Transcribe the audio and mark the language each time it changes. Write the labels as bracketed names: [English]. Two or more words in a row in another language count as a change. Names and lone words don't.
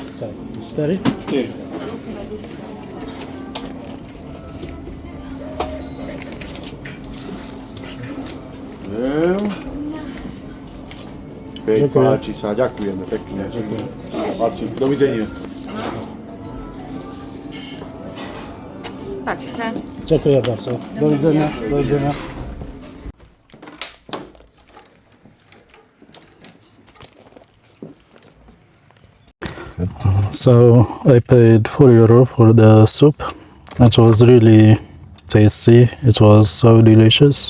[Polish] Tak, 4? 4. Dziękuję. [Slovak] Páči sa, ďakujeme pekne. Páči, dovidenia. Páči sa. [Polish] Dziękuję bardzo. Do widzenia. Do widzenia. [English] So I paid €4 for the soup. It was really tasty. It was so delicious.